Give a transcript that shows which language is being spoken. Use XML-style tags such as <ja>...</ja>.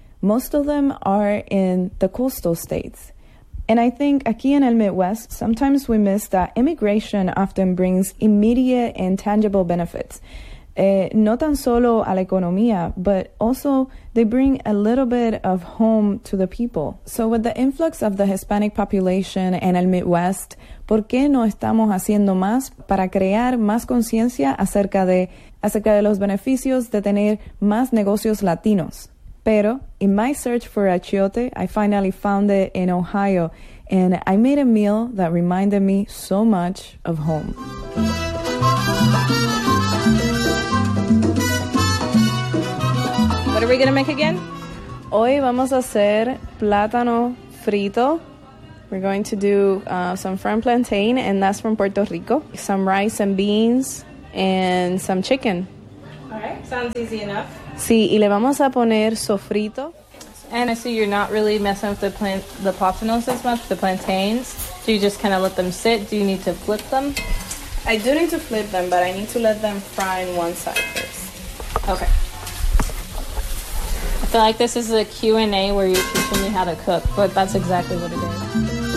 <en>Most of them are in the coastal states. And I think</en> <es>aquí en el</es> <en>Midwest, sometimes we miss that immigration often brings immediate and tangible benefits.</en> <es>No tan solo a la economía,</es> <en>but also they bring a little bit of home to the people. So with the influx of the Hispanic population in</en> <es>el Midwest, ¿por qué no estamos haciendo más para crear más conciencia acerca de los beneficios de tener más negocios latinos?</es> <en>Pero in my search for achiote, I finally found it in Ohio, and I made a meal that reminded me so much of home. What are we going to make again?</en> <es>Hoy vamos a hacer plátano frito.</es> <en>We're going to do some fresh plantain, and that's from Puerto Rico. Some rice and beans, and some chicken. All right, sounds easy enough.</en> <es>Sí, y le vamos a poner sofrito.</es> <en>And I see you're not really messing with the plátanos as much, the plantains. Do you just kind of let them sit? Do you need to flip them? I do need to flip them, but I need to let them fry on one side first. Okay. I feel like this is a Q&A where you're teaching me how to cook, but that's exactly what it is.</en>